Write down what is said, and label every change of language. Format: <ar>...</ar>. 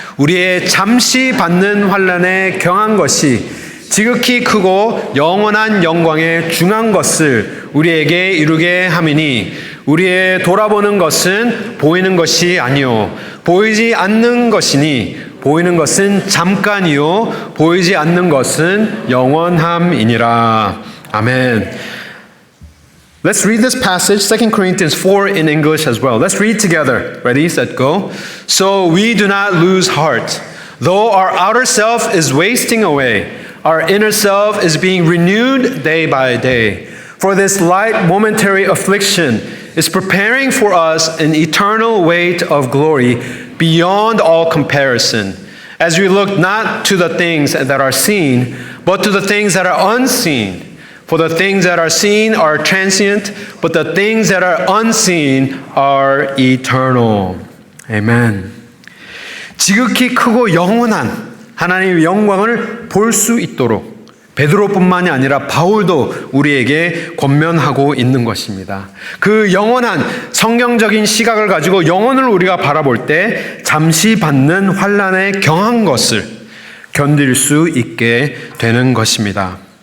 <ko>우리의 잠시 받는 환난에 경한 것이 지극히 크고 영원한 영광에 중한 것을 우리에게 이루게 함이니 우리의 돌아보는 것은 보이는 것이 아니요 보이지 않는 것이니 보이는 것은 잠깐이요 보이지 않는 것은 영원함이니라. 아멘.</ko> <en>Let's read this passage, 2 Corinthians 4 in English as well. Let's read together. Ready, set, go. So we do not lose heart. Though our outer self is wasting away, our inner self is being renewed day by day. For this light momentary affliction is preparing for us an eternal weight of glory beyond all comparison, as we look not to the things that are seen, but to the things that are unseen. For the things that are seen are transient, but the things that are unseen are eternal. Amen.</en> <ko>지극히 크고 영원한 하나님의 영광을 볼 수 있도록 베드로뿐만이 아니라 바울도 우리에게 권면하고 있는 것입니다. 그 영원한 성경적인 시각을 가지고 영혼을 우리가 바라볼 때 잠시 받는 환난에 경한 것을 견딜 수 있게 되는 것입니다.</ko>